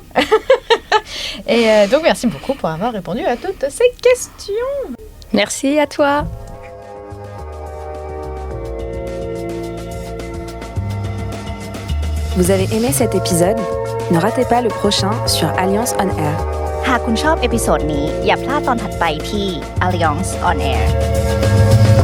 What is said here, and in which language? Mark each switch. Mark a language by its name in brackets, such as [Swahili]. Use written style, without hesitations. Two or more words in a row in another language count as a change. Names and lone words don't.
[French] Et donc, merci beaucoup pour avoir répondu à toutes ces questions. Merci à toi. Vous avez aimé cet épisode? Ne ratez pas le prochain sur Alliance on Air. [Thai] หากคุณชอบเอพิโซดนี้อย่าพลาดตอนถัดไปที่ Alliance on Air